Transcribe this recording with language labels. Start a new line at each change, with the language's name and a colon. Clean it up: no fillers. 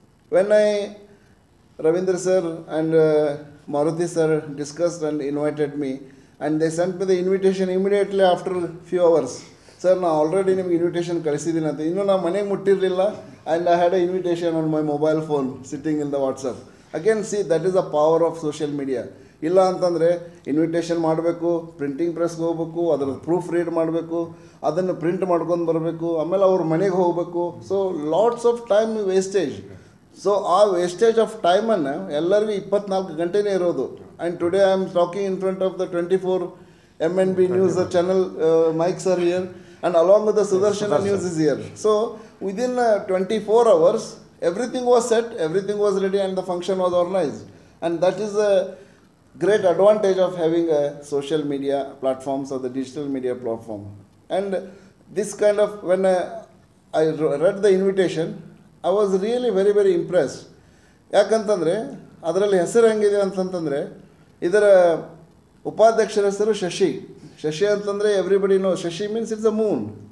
English: When Ravindra sir and Maruti sir discussed and invited me, and they sent me the invitation immediately after a few hours. Sir, I already invitation
Kannada: ಕಳಿಸಿದ್ದೀನಿ ಅಂತ ಇನ್ನೂ ನಾನು ಮನೆಗೆ ಮುಟ್ಟಿರಲಿಲ್ಲ,
English: and I had an invitation on my mobile phone sitting in the WhatsApp. Again, see, that is the power of social media.
Kannada: ಇಲ್ಲ ಅಂತಂದರೆ invitation ಮಾಡಬೇಕು, printing ಪ್ರೆಸ್ಗೆ ಹೋಗ್ಬೇಕು, ಅದರ proof read ಮಾಡಬೇಕು, ಅದನ್ನು ಪ್ರಿಂಟ್ ಮಾಡ್ಕೊಂಡು ಬರಬೇಕು, ಆಮೇಲೆ ಅವ್ರ ಮನೆಗೆ ಹೋಗಬೇಕು.
English: So lots of time wastage.
Kannada: So ಆ ವೇಸ್ಟೇಜ್ ಆಫ್ ಟೈಮನ್ನು ಎಲ್ಲರಿಗೂ 24 ಗಂಟೆನೇ ಇರೋದು.
English: And today I am talking in front of the 24 MNB News channel, mics are here, and along with the Sudarshana News is here. So within 24 hours, everything was set, everything was ready, and the function was organized. And that is a great advantage of having a social media platforms or the digital media platform. And this kind of, when I read the invitation, I was really very, very impressed.
Kannada: ಯಾಕಂತಂದರೆ ಅದರಲ್ಲಿ ಹೆಸರು ಹೆಂಗಿದೆ ಅಂತಂತಂದರೆ, ಇದರ ಉಪಾಧ್ಯಕ್ಷರ ಹೆಸರು ಶಶಿ.
English: Shashi
Kannada: ಅಂತಂದರೆ
English: Everybody know, Shashi means it's a moon.